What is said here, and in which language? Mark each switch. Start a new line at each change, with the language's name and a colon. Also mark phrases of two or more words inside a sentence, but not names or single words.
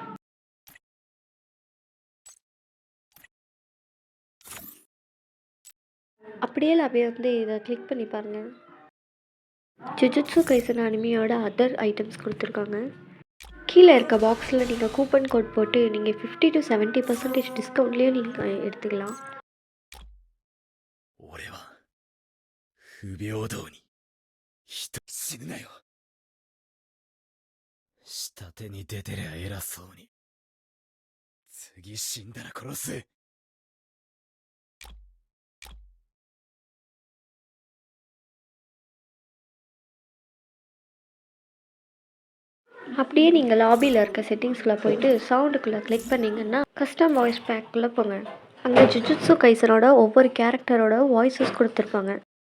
Tamil: அப்படியே அப்படியே வந்து இதை கிளிக் பண்ணி பாருங்கள். ஜுஜுட்சு கைசன் அனிமியோட
English: other items
Tamil: கொடுத்துருக்காங்க. கீழே இருக்க பாக்ஸில் நீங்கள்
English: coupon code
Tamil: போட்டு நீங்கள் 50 to 70% டிஸ்கவுண்ட்லேயும் நீங்கள் எடுத்துக்கலாம்.
Japanese: 俺は不平等に人死ぬなよ。下手に出てりゃ偉そうに。次死んだら殺す。
Tamil: அப்படியே நீங்கள் லாபியில் இருக்க செட்டிங்ஸ்குள்ளே போயிட்டு சவுண்டுக்குள்ளே கிளிக் பண்ணிங்கன்னா
English: custom voice packக்குள்ளே
Tamil: போங்க. அங்கே ஜுஜுட்சு கைசனோட ஒவ்வொரு
English: characterஓட voices
Tamil: கொடுத்துருப்பாங்க.